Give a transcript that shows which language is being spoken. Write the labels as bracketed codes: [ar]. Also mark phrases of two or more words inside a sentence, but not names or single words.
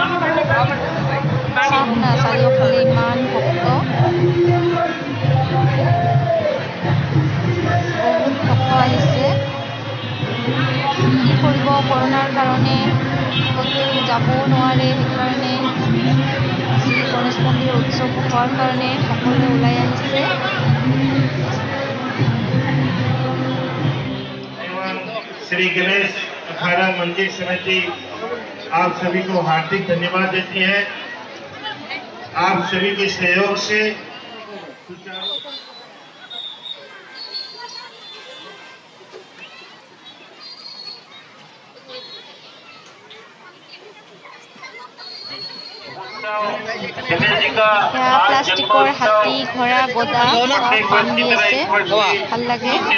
[as] চাওক না চাৰিওফালে ইমান ভক্ত, বহুত ভক্ত আহিছে। কি কৰিব, কৰোণাৰ কাৰণে ক'তো যাবও নোৱাৰে। সেইকাৰণে আজি গণেশ মন্দিৰৰ উৎসৱ হোৱাৰ কাৰণে সকলোৱে ওলাই আহিছে। [hi] श्री गणेश अखाड़ा मंदिर समिति आप सभी को हार्दिक धन्यवाद देती है। आप सभी के सहयोग से [as] প্লাষ্টিকৰ হাতী, ঘোঁৰা, গদা বান্ধি আছে, ভাল লাগে।